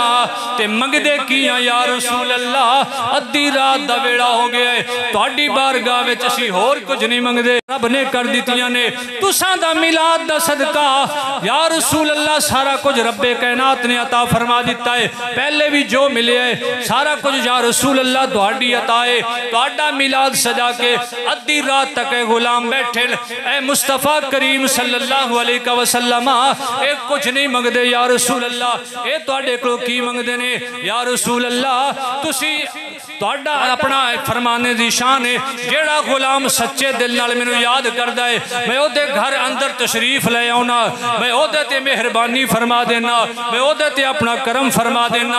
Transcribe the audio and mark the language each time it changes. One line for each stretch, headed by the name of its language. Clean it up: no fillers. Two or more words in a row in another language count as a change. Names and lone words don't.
Punjabi: تے منگدے کیا
Arabic: يا رسول الله,
Punjabi: ادھی رات دا ویہڑا ہو گیا ہے، تہاڈی بارگاہ وچ اسیں ہور کجھ نہیں منگدے، رب نے کر دتیاں نے تساں دا میلاد دا صدقہ
Arabic: يا رسول الله,
Punjabi: سارا کجھ ربِ کائنات نے عطا فرما دتا ہے. پہلے بھی جو ملے ہے سارا کجھ
Arabic: يا رسول الله
Punjabi: تہاڈی عطا ہے، تہاڈا میلاد سجا کے ادھی رات تک غلام بیٹھے اے مصطفیٰ کریم
Arabic: صلى الله عليه وسلم,
Punjabi: اے کجھ نہیں منگدے
Arabic: يا رسول الله,
Punjabi: اے تہاڈے کولوں کی منگدے آکھدے نے
Arabic: يا رسول الله
Punjabi: تسی تہاڈا اپنا فرمانے دی شان ہے، جیہڑا غلام سچے دل نال مینوں یاد کردا ہے میں اوہدے گھر اندر تشریف لے آؤنا، میں اوہدے تے مہربانی فرما دینا، میں اوہدے تے اپنا کرم فرما دینا.